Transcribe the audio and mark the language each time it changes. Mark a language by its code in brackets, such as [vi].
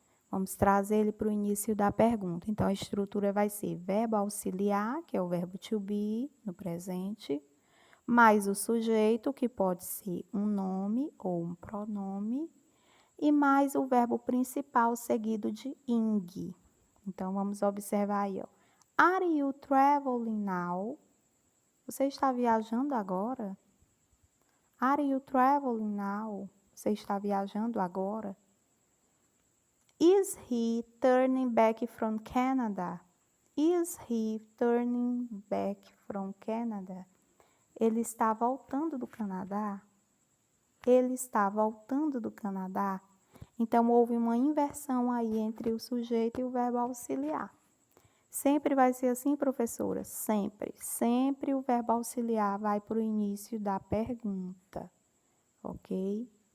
[pt] Vamos trazer ele para o início da pergunta. Então, a estrutura vai ser verbo auxiliar, que é o verbo to be, no presente, mais o sujeito, que pode ser um nome ou um pronome, e mais o verbo principal seguido de ing. Então, vamos observar aí, ó. [en] Are you traveling now? [pt] Você está viajando agora? [en] Are you traveling now? [pt] Você está viajando agora? [en] Is he turning back from Canada? Is he turning back from Canada? [pt] Ele está voltando do Canadá? Ele está voltando do Canadá? Então, houve uma inversão aí entre o sujeito e o verbo auxiliar. Sempre vai ser assim, professora? Sempre. Sempre o verbo auxiliar vai para o início da pergunta, ok?